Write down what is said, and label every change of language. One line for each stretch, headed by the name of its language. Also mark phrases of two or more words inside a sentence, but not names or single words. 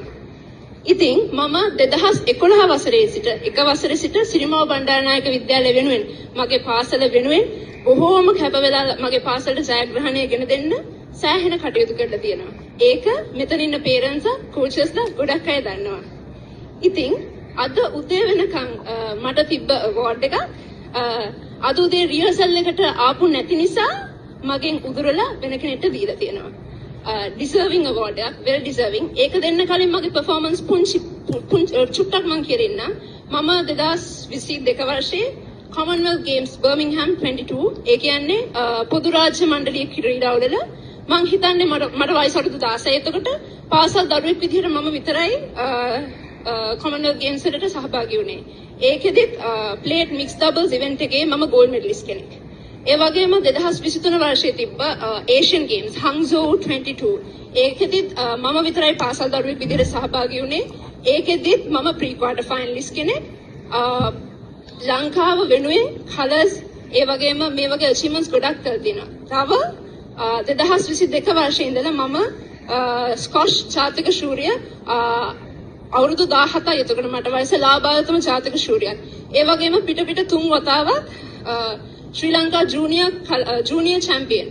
Sinhala: ඉතින් මම 2011 වසරේ සිට එක වසරේ සිට සිරිමාව බණ්ඩාරනායක විද්‍යාලය වෙනුවෙන් මගේ පාසල වෙනුවෙන් බොහෝම කැප වෙලා මගේ පාසලට ජයග්‍රහණය ගෙන දෙන්න සෑහෙන කටයුතු කරලා තියෙනවා. ඒක මෙතන ඉන්න
English: parents coaches
Sinhala: ගොඩක් අය දන්නවා. ඉතින් අද උදේ වෙනකන් මට තිබ්බ අවෝඩ් එක අද උදේ රිහර්සල් එකට ආපු නැති නිසා මගෙන් උදුරලා වෙන කෙනෙක්ට දීලා තියෙනවා.
English: Deserving award එකක්, well deserving.
Sinhala: ඒක දෙන්න කලින් මගේ performance චුට්ටක් මම කියන්න. මම 2022 වර්ෂයේ Commonwealth Games Birmingham 22 ඒ කියන්නේ පොදු රාජ්‍ය මණ්ඩලීය ක්‍රීඩාවල මම හිතන්නේ මට වයස අවුරුදු 16. එතකොට පාසල් දරුවෙක් විදිහට මම විතරයි Commonwealth Games වලට සහභාගී වුණේ. ඒකෙදිත්
English: plate mixed doubles event
Sinhala: එකේ මම
English: gold medalist
Sinhala: කෙනෙක්. ඒ වගේම 2023 වර්ෂයේ තිබ්බ Asian Games Hangzhou 22 ඒකෙදිත් මම විතරයි පාසල් දරුවෙක් විදිහට සහභාගී වුණේ. ඒකෙදිත් මම
English: pre quarter finalist
Sinhala: කෙනෙක්. ලංකාව වෙනුවෙන් colors ඒ වගේම මේ වගේ achievements ගොඩක් කරලා තිනවා. තව 2022 වර්ෂයේ ඉඳලා මම ස්කොෂ් ජාතික ශූරිය අවුරුදු 17යි. එතකොට මට වයස ලාභායතම ජාතික ශූරියක්. ඒ වගේම පිට 3 වතාවක් ශ්‍රී ලංකා
English: junior champion.